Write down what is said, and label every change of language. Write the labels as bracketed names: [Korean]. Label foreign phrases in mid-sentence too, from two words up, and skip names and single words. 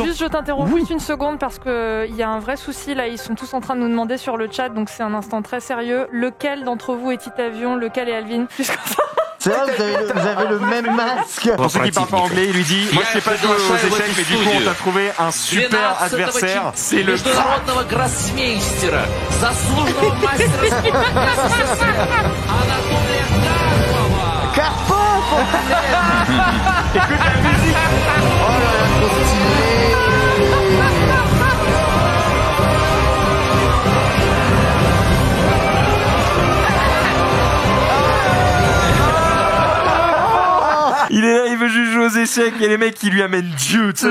[French] Juste, je t'interromps juste une seconde parce qu'il y a un vrai souci là. Ils sont tous en train de nous demander sur le chat, donc c'est un instant très sérieux. Lequel d'entre vous est Titavion, lequel est Alvin? C'est vrai, vous avez le même masque. Pour ceux qui parlent pas anglais, il lui dit moi je sais pas jouer aux échecs, mais du coup on t'a trouvé un super adversaire, c'est le [Russian] международного гроссмейстера, заслуженного мастера спорта Анатолия Карпова. [French] Écoute la musique. Oh là là, trop stylé. Il est là, il veut juste jouer aux échecs et les mecs qui lui amènent Dieu, tu sais.